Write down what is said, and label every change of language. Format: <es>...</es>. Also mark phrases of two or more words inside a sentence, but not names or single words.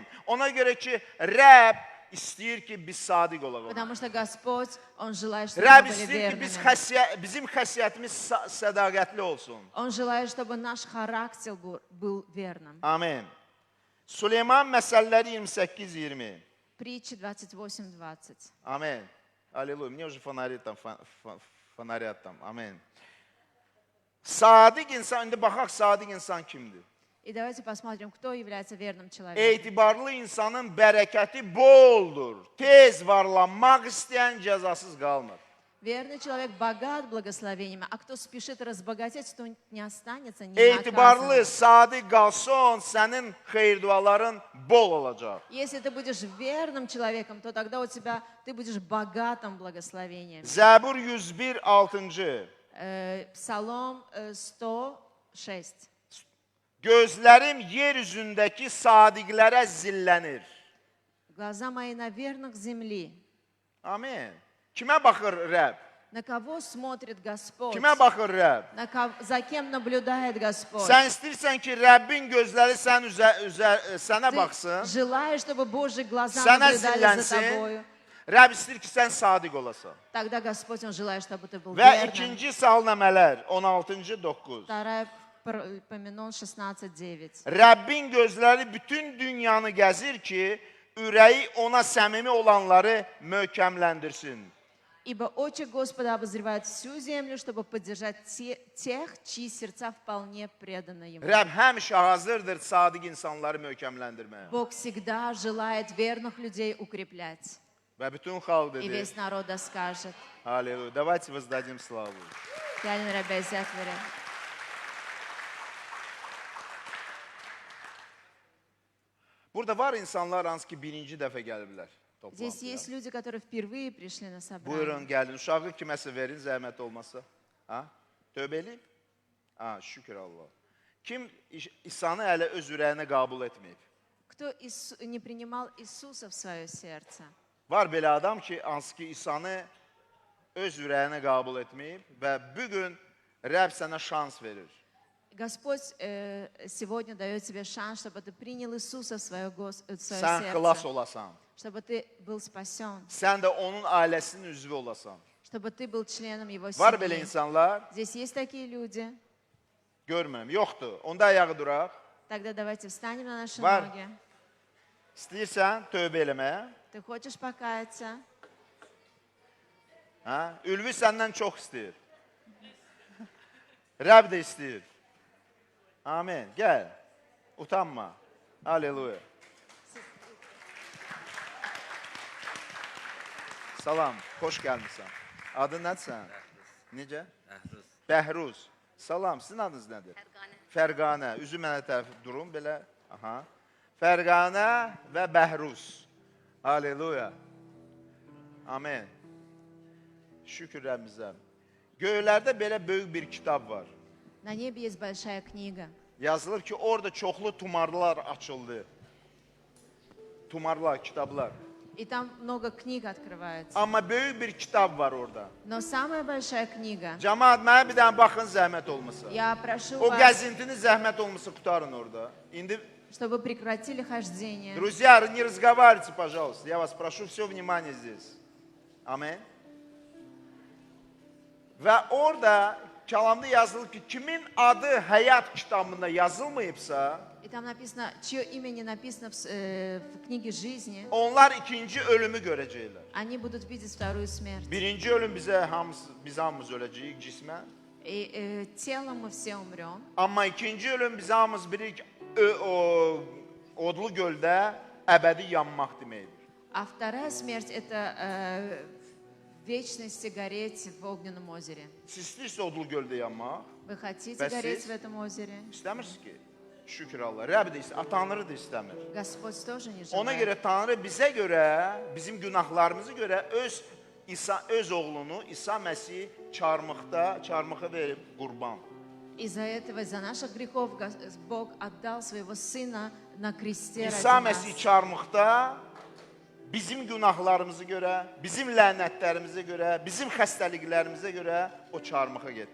<az>Ona görə ki Rəbb istəyir ki biz sadiq olaq.</az> <ru>Потому что Господь, Он желает, чтобы мы</ru> <az>Rəbb</az> <ru>были</ru> <az>istəyir ki</az> <ru>верными.</ru> <az>bizim xəsiyyətimiz sədaqətli olsun.</az> <ru>Он желает, чтобы наш характер был верным.</ru> <az>Amin. Süleyman məsələləri 28-20.</az> <ru>Притчи 28:20. Amin. Аллилуйя. Мне уже фонарят там.</ru> <az>Amin. Sadiq insan, indi baxaq sadiq insan kimdir?</az> <ru>И давайте посмотрим, кто является верным человеком.</ru> <az>Etibarlı insanın bərəkəti boldur. Tez varlanmaq istəyən cəzasız qalmır.</az> <ru>Верный человек богат благословениями, а кто спешит разбогатеть, то не останется</ru> <az>Etibarlı,</az> <ru>ненаказанным.</ru> <az>sadiq qalsan, sənin xeyir-duaların bol olacaq.</az> <ru>Если ты будешь верным человеком, то тогда у тебя ты будешь богатым благословением.</ru> <az>Zəbur 101, 6.</az> <ru>Псалом 106.</ru> <az>Gözlərim yer üzündəki sadiqlərə zillənir.</az> <ru>Глаза мои на верных земли.</ru> <az>Amin. Kimə baxır Rəbb?</az> <ru>На кого смотрит Господь?</ru> <az>Kimə baxır Rəbb?</az> <ru>За кем наблюдает Господь?</ru> <az>Sən istəyirsən ki, Rəbbin gözləri sənə</az> <ru>Ты</ru> <az>baxsın,</az> <ru>желаешь, чтобы Божьи глаза</ru> <az>sənə</az> <ru>наблюдали за</ru> <az>zillənsin.</az> <ru>тобою.</ru> <az>Rəbb istəyir ki, sən sadiq olasan.</az> <ru>Тогда Господь, Он желает, чтобы ты был</ru> <az>Və</az> <ru>верным.</ru> <az>2 Salnəmələr 16-cı 9.</az> <ru>Вторая Парменон 16:9.</ru> <az>Rəbbin gözləri bütün dünyanı gəzir ki, ürəyi ona səmimi olanları möhkəmləndirsin.</az> <ru>Ибо очи Господа обозревают всю землю, чтобы поддержать тех, чьи сердца вполне преданы Ему.</ru> <az>Rəbb həmişə hazırdır sadiq insanları möhkəmləndirməyə.</az> <ru>Бог всегда желает верных людей укреплять.</ru> <az>Və bütün xalq</az> <ru>И</ru> <az>dedi.</az> <ru>весь народ да скажет.</ru> <az>Halleluya.</az> <ru>Давайте воздадим славу.</ru> <az>Gəlin Rəbbə izzət verək. Burada var insanlar hansı ki birinci dəfə gəliblər</az> <ru>Здесь</ru> <az>toplantıya.</az> <ru>есть люди, которые впервые пришли на собрание.</ru> <az>Buyurun gəlin. Uşağı kiməsə verin zəhmət olmasa. Ha? Tövbə eləyib? Ha, şükür Allah. Kim İsa'nı hələ öz ürəyinə qəbul etməyib?</az> <ru>Кто не принимал Иисуса в свое сердце?</ru> <az>Var belə adam ki, hansı ki İsa'nı öz ürəyinə qəbul etməyib və bugün Rəbb sənə şans verir.</az> <ru>Господь сегодня дает тебе шанс, чтобы ты принял Иисуса в свое</ru> <az>Sən xilas</az> <ru>сердце,</ru> <az>olasan.</az> <ru>чтобы ты был спасен,</ru> <az>Sən də onun ailəsinin üzvü olasan.</az> <ru>чтобы ты был членом Его</ru> <az>Var belə</az> <ru>семьи.</ru> <az>insanlar?</az> <ru>Здесь есть такие люди.</ru> <az>Görmürəm. Yoxdur. Onda ayağı duraq.</az> <ru>Тогда давайте встанем на наши</ru> <az>Var.</az> <ru>ноги.</ru> <az>İstəyirsən tövbə eləməyə?</az> <ru>Ты хочешь покаяться?</ru> <az>Hə? Ülvi səndən çox istəyir. Rəbb də istəyir. Amin. Gəl. Utanma. Halleluya. Salam. Xoş gəlmisən. Adın nədir sənin? Necə? Bəhruz. Salam. Sizin adınız nədir? Fərqanə. Üzü mənə tərəf durun belə. Aha. Fərqanə və Bəhruz. Halleluya. Amin. Şükür Rəbbimizə. Göylərdə belə böyük bir kitab var.</az> <ru>На небе есть большая книга.</ru> <az>Yazılır ki, orada çoxlu tumarlar açıldı. Tumarlar, kitablar.</az> <ru>И там много книг открывается.</ru> <az>Amma böyük bir kitab var orada.</az> <ru>Но самая большая книга,</ru> <az>Cəmaat, mənə bir dənə baxın zəhmət olmasa.</az> <ru>я прошу</ru> <az>O</az> <ru>вас,</ru> <az>gəzintini zəhmət olmasa qutarın orada. İndi,</az> <ru>чтобы прекратили хождение. друзья, не разговаривайте, пожалуйста. Я вас прошу, все внимание здесь.</ru> <az>Amin. Və orada kəlamda yazılır ki, kimin adı həyat kitabında yazılmayıbsa,</az> <ru>И там написано, чье имя не написано в книге жизни,</ru> <az>onlar ikinci ölümü görəcəklər.</az> <ru>они будут видеть вторую смерть.</ru> <az>Birinci ölüm biz hamımız öləcəyik cismən.</az> <ru>И телом мы все умрем.</ru> <az>Amma ikinci ölüm biz hamımız bilirik odlu göldə əbədi yanmaq deməkdir.</az> <ru>А вторая смерть – это вечность гореть в огненном озере.</ru> <az>Siz istəyirsiniz odlu göldə yanmaq?</az> <ru>Вы хотите</ru> <az>Bəs</az> <ru>гореть</ru> <az>siz?</az> <ru>в этом озере?</ru> <az>İstəmirsiniz ki? Şükür Allah. Rəbb də istəmir, Tanrı da istəmir.</az> <ru>Господь тоже не</ru> <az>Ona</az> <ru>желает.</ru> <az>görə Tanrı bizə görə, bizim günahlarımızı görə öz oğlunu İsa Məsih çarmıxa verib qurban.</az> <ru>Из-за этого, из-за наших грехов Бог отдал своего Сына на кресте ради</ru> <az>İsa</az> <ru>нас.</ru> <az>Məsih çarmıxda bizim günahlarımızı görə, bizim lənətlərimizə görə, bizim xəstəliklərimizə görə o çarmıxa getdi.</az>